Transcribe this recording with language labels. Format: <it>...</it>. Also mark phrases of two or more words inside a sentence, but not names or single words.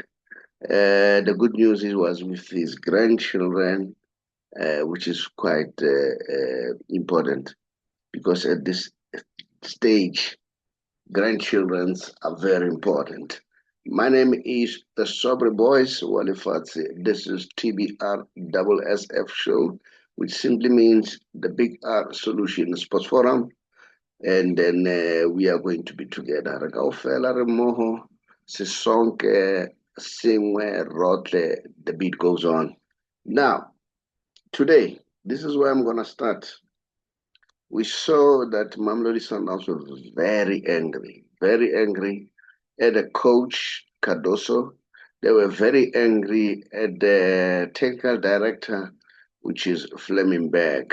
<en>The good news is was with his grandchildren, which is quite important because at this stage, grandchildrens are very important. My name is the Saubrey Boyz Walefatshe. This is TBR SSF Show, which simply means the Big R Solution Sports Forum. And then we are going to be together.</en> <st>Re kaofela re mmoho,</st> <zu>sisonke singwe</zu> <st>rotle,</st> <en>the beat goes on. Now, today, this is where I'm going to start. We saw that Mamelodi Sundowns were very angry at the coach, Cardoso. They were very angry at the technical director, which is Fleming Berg.</en>